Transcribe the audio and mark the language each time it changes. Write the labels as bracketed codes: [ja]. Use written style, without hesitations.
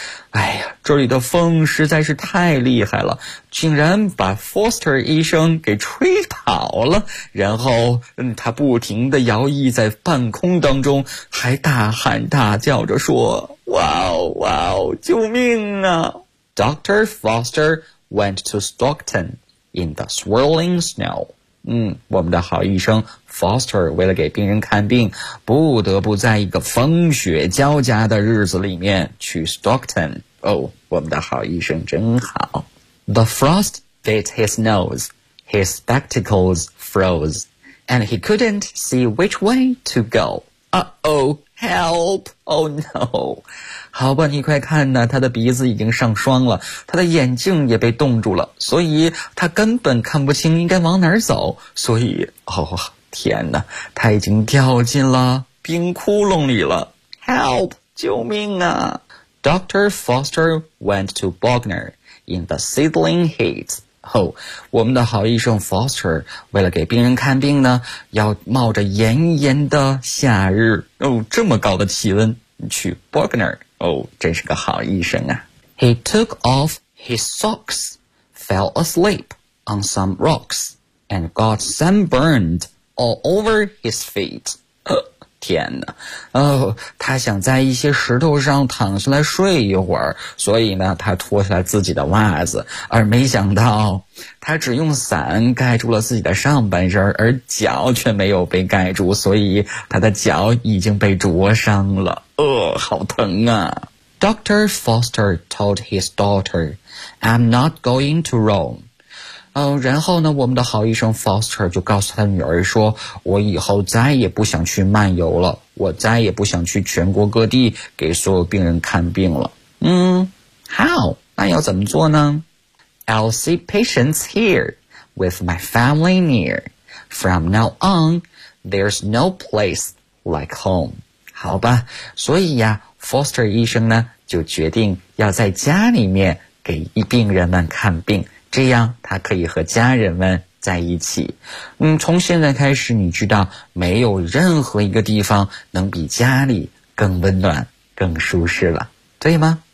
[zh] 哎呀，这里的风实在是太厉害了，竟然把 Foster 医生给吹跑了，然后他不停地摇曳在半空当中，还大喊大叫着说 Wow! 救命啊！Dr. [en] Foster went to Stockton in the swirling snow. [zh] 我们的好医生 Foster 为了给病人看病，不得不在一个风雪交加的日子里面去 Stockton. 我们的好医生真好。 [en] The frost bit his nose, his spectacles froze, and he couldn't see which way to go. Help! Oh no! [zh] 好吧，你快看呐，他的鼻子已经上霜了，他的眼镜也被冻住了，所以他根本看不清应该往哪儿走，所以，哦，天哪，他已经掉进了冰窟窿里了。 [en] Help! [zh] 救命啊！Dr. [en] Foster went to Bogner in the sizzling heat. [zh] 我们的好医生 Foster 为了给病人看病呢，要冒着炎炎的夏日，这么高的气温去 Bogner, 真是个好医生啊。 [en] He took off his socks, fell asleep on some rocks, and got sunburned all over his feet. [zh] 天哪，他想在一些石头上躺下来睡一会儿，所以呢，他脱下了自己的袜子，而没想到他只用伞盖住了自己的上半身，而脚却没有被盖住，所以他的脚已经被灼伤了，好疼啊。 [en] Dr. Foster told his daughter, I'm not going to Rome. [zh] 然后呢，我们的好医生 Foster 就告诉他女儿说，我以后再也不想去漫游了，我再也不想去全国各地给所有病人看病了。 [en] How? [zh] 那要怎么做呢？ [en] I'll see patients here with my family near. From now on, there's no place like home. [zh] 好吧，所以呀， Foster 医生呢，就决定要在家里面给病人们看病，这样他可以和家人们在一起。从现在开始，你知道没有任何一个地方能比家里更温暖更舒适了，对吗？